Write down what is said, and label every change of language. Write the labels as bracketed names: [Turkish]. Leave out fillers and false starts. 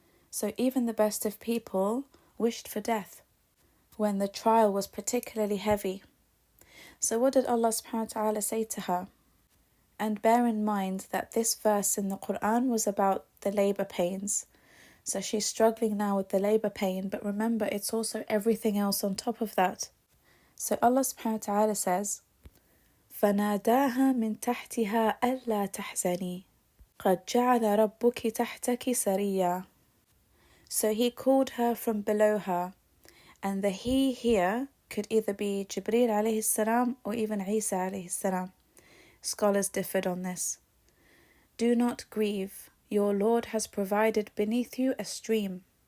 [English] So even the best of people wished for death when the trial was particularly heavy. So what did Allah subhanahu wa ta'ala say to her? And bear in mind that this verse in the Quran was about the labour pains. So she's struggling now with the labour pain, but remember, it's also everything else on top of that. So Allah subhanahu wa ta'ala says, [Arabic] فَنَادَاهَا مِن تَحْتِهَا أَلَّا تَحْزَنِي قَدْ جَعَلَ رَبُّكِ تَحْتَكِ سَرِيًّا. [English] So he called her from below her, and the he here could either be Jibreel alayhi salam or even Isa alayhi salam. Scholars differed on this. Do not grieve, your Lord has provided beneath you a stream.